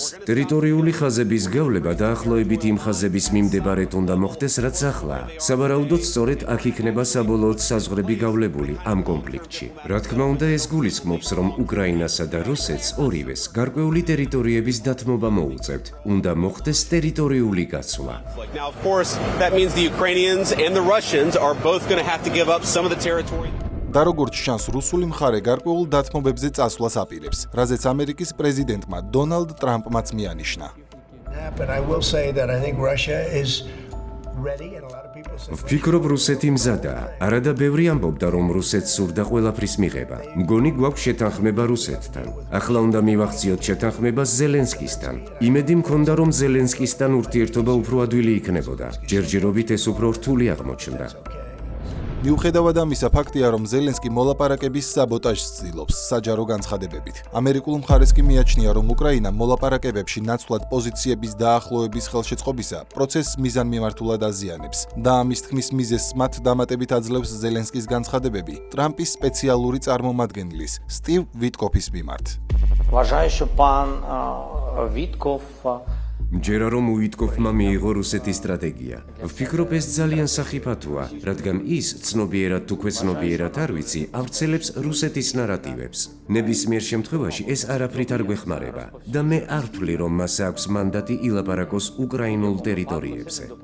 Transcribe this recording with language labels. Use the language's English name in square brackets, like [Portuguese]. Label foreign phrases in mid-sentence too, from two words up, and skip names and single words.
[Georgian] ტერიტორიული ხაზების გავლება დაახლოებით იმ ხაზების მიმდებარედ უნდა მოხდეს, რაც ახლა. სავარაუდოდ სწორედ აქ იქნება საბოლოოდ საზღვრები გავლებული ამ კონფლიქტში. რა თქმა უნდა, ეს გულისხმობს, რომ უკრაინასა და რუსეთს ორივეს გარკვეული ტერიტორიების დათმობა მოუწევთ. უნდა მოხდეს ტერიტორიული გაცვლა. [English] Now, of course, that means the Ukrainians and the Russians are both going to have to give up some of the territory. [Georgian] და როგორც შანს, რუსული მხარე გარკვეულ დათმობებზე წასვლას აპირებს, რაზეც ამერიკის პრეზიდენტმა დონალდ ტრამპმაც მიანიშნა. [English] But I will say that I think Russia is ready and a lot of people say [Georgian] ვფიქრობ, რუსეთი მზადაა. არადა ბევრი ამბობდა, რომ რუსეთს სურდა ყველაფრის მიღება. მგონი გვაქვს შეთანხმება რუსეთთან. ახლა უნდა მივახციოთ შეთანხმება ზელენსკისთან. იმედი მქონდა, რომ ზელენსკისთან ურთიერთობა უფრო ადვილი იქნებოდა. ჯერჯერობით ეს უფრო რთული აღმოჩნდა. მიუხედავად ამისა, ფაქტია, რომ ზელენსკი მოლაპარაკების საბოტაჟს ცდილობს საჯარო განცხადებებით. ამერიკულ მხარეს კი მიაჩნია, რომ უკრაინა მოლაპარაკებებში ნაცვლად პოზიციების დაახლოების ხელშეწყობისა პროცესს მიზანმიმართულად აზიანებს და ამის თქმის მიზეზს მათ დამატებით აძლევს ზელენსკის განცხადებები ტრამპის სპეციალური წარმომადგენლის სტივ ვიტკოფის მიმართ. [Ukrainian] Вважаю, що пан Вітков [Georgian] მჯერა რომ უიტკოფმა მიიღო რუსეთის სტრატეგია. ვფიქრობ, ეს ძალიან სახიფათოა, რადგან ის ცნობიერად თუ ქვეცნობიერად არ ვიცი, ავრცელებს რუსეთის ნარატივებს. ნებისმიერ შემთხვევაში ეს არაფრით არ გვეხმარება და მე არ ვთვლი, რომ მას აქვს მანდატი ილაპარაკოს უკრაინულ ტერიტორიებზე.